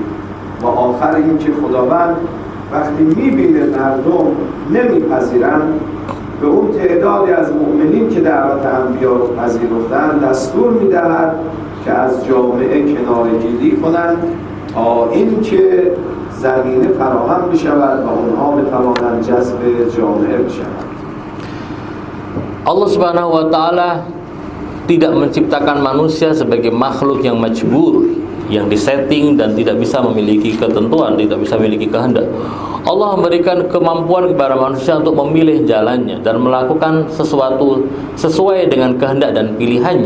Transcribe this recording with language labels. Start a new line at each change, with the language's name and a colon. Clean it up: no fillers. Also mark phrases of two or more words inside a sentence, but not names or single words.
Persian: و آخر اینکه خداوند وقتی میبینه مردم نمیپذیرند به اون تعدادی از مؤمنین که دعوت انبیا رو پذیرفتن دستور میدهد که از جامعه کناره‌گیری کنند تا اینکه زمینه فراهم بشود و اونها بتوانند جذب جامعه بشوند.
Arabic: الله سبحانه وتعالى
Indonesian: tidak menciptakan manusia sebagai makhluk yang majbur, yang disetting dan tidak bisa memiliki ketentuan, tidak bisa memiliki kehendak. Allah memberikan kemampuan kepada manusia untuk memilih jalannya dan melakukan sesuatu sesuai dengan kehendak dan pilihannya.